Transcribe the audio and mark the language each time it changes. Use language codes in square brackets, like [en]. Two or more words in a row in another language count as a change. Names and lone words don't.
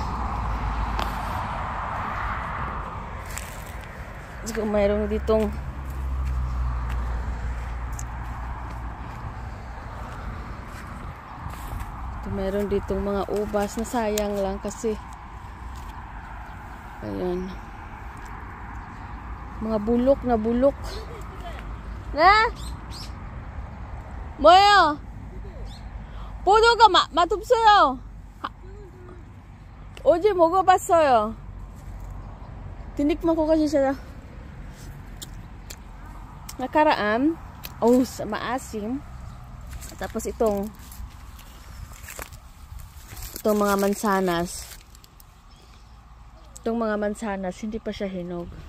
[tl] So, mayroon ditong mga ubas na sayang lang kasi ayan. Mga bulok na bulok. Na? [ko] 뭐예요? 포도가 맛없어요. 어제 먹어봤어요. [tl] Tinikman ko kasi siya. Nakaraan. Oh, maasim. Tapos itong mga mansanas. Itong mga mansanas, hindi pa siya hinog.